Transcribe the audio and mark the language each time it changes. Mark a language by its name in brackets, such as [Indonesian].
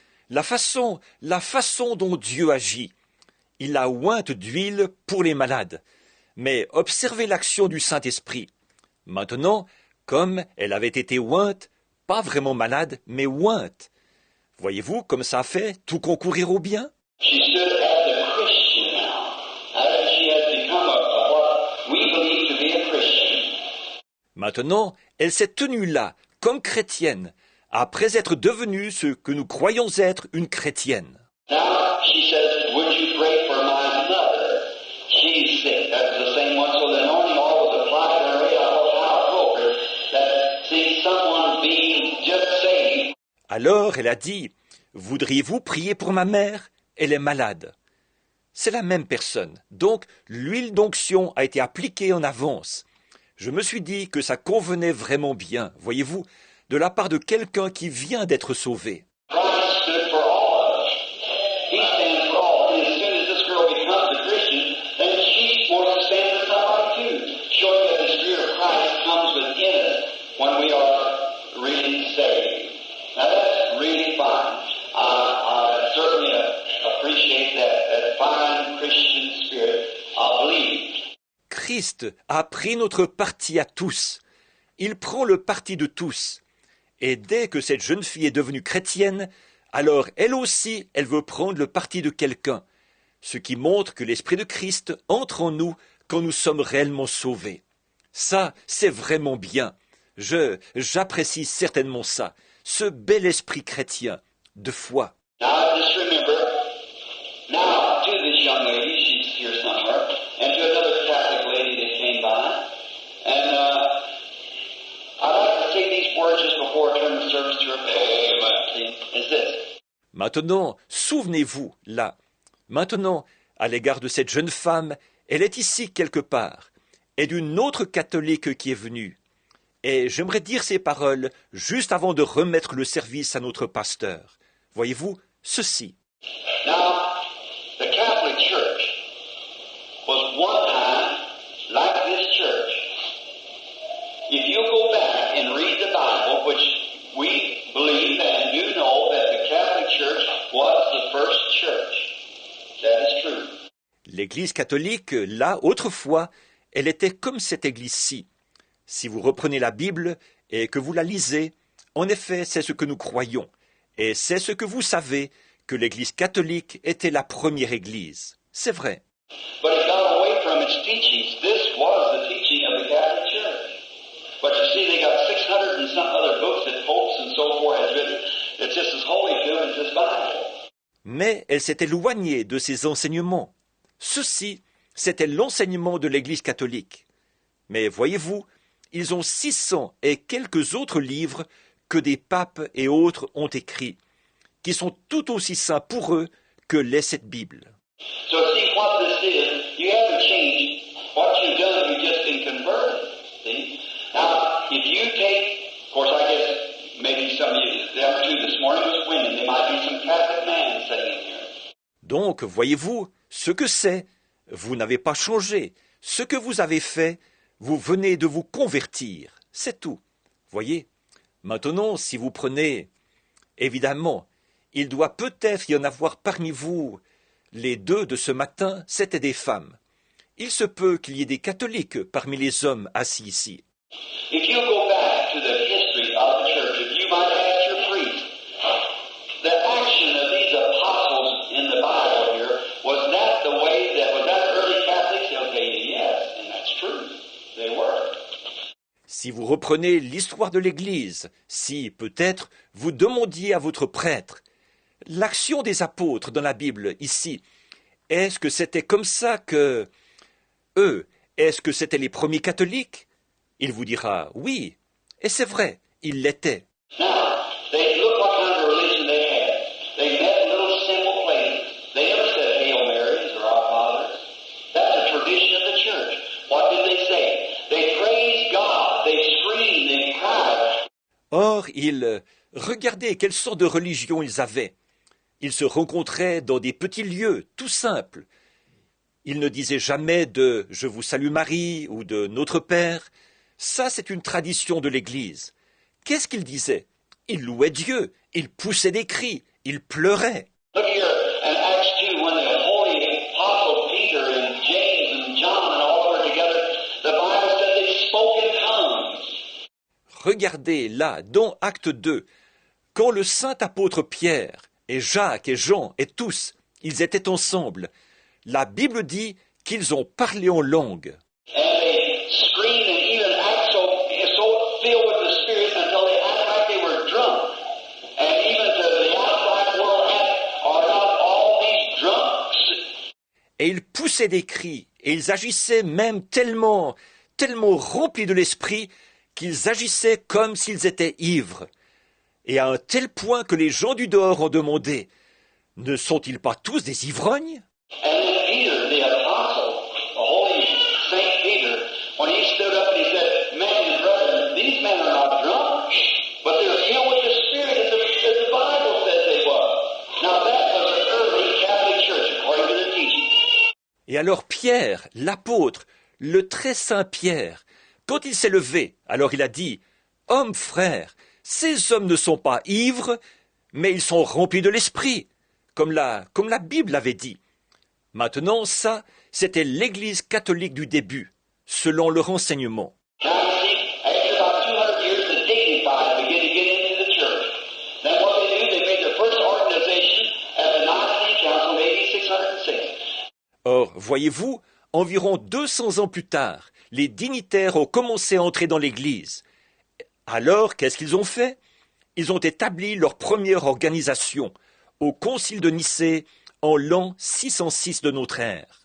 [French] La façon dont Dieu agit. Il la ointe d'huile pour les malades. Mais observez l'action du Saint-Esprit. Maintenant, comme elle avait été ointe, pas vraiment malade, mais ointe. Voyez-vous comme ça fait tout concourir au bien? [English] She stood as a Christian now. She has become what we believe to be a Christian. [French] Maintenant, elle s'est tenue là, comme chrétienne, après être devenue ce que nous croyons être une chrétienne. [English] Now she says, "Would you pray for my mother? She's sick." That's the same one. So the anointing oil was applied to her. I thought how appropriate that see someone being just saved. [French] Alors elle a dit, « Voudriez-vous prier pour ma mère? Elle est malade. » C'est la même personne. Donc, l'huile d'onction a été appliquée en avance. Je me suis dit que ça convenait vraiment bien, voyez-vous, de la part de quelqu'un qui vient d'être sauvé. [English] Christ stood for all of us. He stands for all. And as soon as this girl becomes a Christian, then she's forced to stand for somebody too, showing that the Spirit of Christ comes within us when we are really saved. Now that's really fine. I certainly appreciate that fine Christian spirit of belief. [French] Christ a pris notre parti à tous. Il prend le parti de tous. Et dès que cette jeune fille est devenue chrétienne, alors elle aussi, elle veut prendre le parti de quelqu'un. Ce qui montre que l'Esprit de Christ entre en nous quand nous sommes réellement sauvés. Ça, c'est vraiment bien. J'apprécie certainement ça. Ce bel esprit chrétien, de foi. [English] Now just remember, now to this young lady, she's here somewhere, and to another Catholic lady that came by, and I'd like to say these words just before I turn the service to her. Amen. Is this? [French] Maintenant, souvenez-vous, là. Maintenant, à l'égard de cette jeune femme, elle est ici quelque part, et d'une autre catholique qui est venue. Et j'aimerais dire ces paroles juste avant de remettre le service à notre pasteur. Voyez-vous, ceci. [English] Now, the Catholic Church was one time like this church. If you go back and read the Bible, which we believe and do know that the Catholic Church was the first church. That is true. [French] L'Église catholique, là, autrefois, elle était comme cette Église-ci. Si vous reprenez la Bible et que vous la lisez, en effet, c'est ce que nous croyons. Et c'est ce que vous savez, que l'Église catholique était la première Église. C'est vrai. [English] But it got away from its teachings. This was the teaching of the Catholic Church. But you see, they got 600 and some other books that popes and so forth has written. It's just as holy to them as this Bible. [French] Mais elle s'est éloignée de ses enseignements. Ceci, c'était l'enseignement de l'Église catholique. Mais voyez-vous, ils ont 600 et quelques autres livres que des papes et autres ont écrits, qui sont tout aussi saints pour eux que l'est cette Bible. [English] So see what this is. You haven't changed. What you've done, you've just been converted. See? Now, if you take, of course, I guess maybe some of you, the other two this morning was women. There might be some Catholic man sitting in here. [French] Donc, voyez-vous, ce que c'est, vous n'avez pas changé. Ce que vous avez fait, vous venez de vous convertir. C'est tout. Voyez? Maintenant, si vous prenez, évidemment, il doit peut-être y en avoir parmi vous. Les deux de ce matin, c'étaient des femmes. Il se peut qu'il y ait des catholiques parmi les hommes assis ici. [English] If you go back to the history of the church, if you might ask your priest, the action of these apostles in the Bible here, was that the way that, was that early Catholics? They'll tell you yes, and that's true. They were. [French] Si vous reprenez l'histoire de l'Église, si, peut-être, vous demandiez à votre prêtre, l'action des apôtres dans la Bible, ici, est-ce que c'était comme ça que... est-ce que c'était les premiers catholiques? Il vous dira oui, et c'est vrai, ils l'étaient. [English] Now, they look what kind of religion they had. They met in little simple places. They never said Hail Marys or Our Fathers. That's a tradition of the church. What did they say? They praised God. They screamed. They cried. [French] Or, regardez quelle sorte de religion ils avaient. Ils se rencontraient dans des petits lieux, tout simples. Ils ne disaient jamais de « Je vous salue Marie » ou de « Notre Père ». Ça, c'est une tradition de l'Église. Qu'est-ce qu'ils disaient? Ils louaient Dieu, ils poussaient des cris, ils pleuraient. [English] Look here in Acts 2 when the holy apostle Peter and James and John and all were together, the Bible said they spoke in tongues. [French] Regardez là, dans Acte 2, quand le saint apôtre Pierre et Jacques et Jean et tous, ils étaient ensemble, la Bible dit qu'ils ont parlé en langue. [English] And they screamed and even act so filled with the Spirit until they act like they were drunk. And even to the outside world are not all these drunks. [French] Et ils poussaient des cris, et ils agissaient même tellement remplis de l'esprit qu'ils agissaient comme s'ils étaient ivres. Et à un tel point que les gens du dehors ont demandé, ne sont-ils pas tous des ivrognes? [English] And then Peter, the apostle, the holy Saint Peter, when he stood up and he said, men and brethren, these men are not drunk, but they're filled with the Spirit as the Bible says they were. Now that was the early Catholic Church, according to their teaching. [French] Et alors Pierre, l'apôtre, le très saint Pierre, quand il s'est levé, alors il a dit, « Hommes frères, ces hommes ne sont pas ivres, mais ils sont remplis de l'esprit, comme la Bible l'avait dit. » Maintenant, ça, c'était l'Église catholique du début, selon leur enseignement. [English] Now you see, after about 200 years, the dignified began to get into the church. Then what they do, they made their first organization at the Nicene Council in AD 606. [French] Or, voyez-vous, environ 200 ans plus tard, les dignitaires ont commencé à entrer dans l'Église. Alors, qu'est-ce qu'ils ont fait? Ils ont établi leur première organisation au Concile de Nicée en l'an 606 de notre ère.